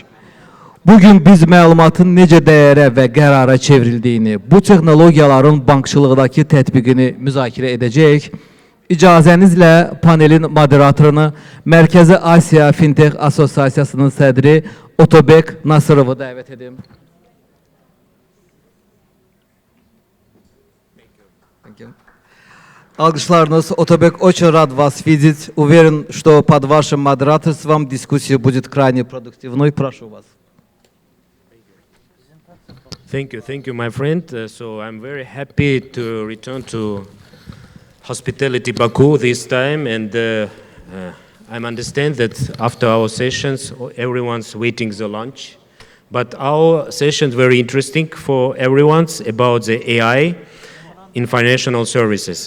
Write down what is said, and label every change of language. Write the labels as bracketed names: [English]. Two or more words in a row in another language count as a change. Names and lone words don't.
[Azerbaijani] Bugün biz məlumatın necə dəyərə və qərara çevrildiyini, bu texnologiyaların bankçılıqdakı tətbiqini müzakirə edəcəyik. İcazənizlə panelin moderatorunu Mərkəzi Asiya Fintech Asosiasiyasının sədri Otobek Nasırovu dəvət edim. [Russian] Алгышларнос, Отобек, очень рад вас видеть. Уверен, что под вашим модераторством дискуссия будет крайне продуктивной. Прошу вас. [English] Thank you, my friend. So I'm very happy to return to Hospitality Baku this time, and I understand that after our sessions, everyone's waiting the lunch. But our session is very interesting for everyone about the AI in financial services.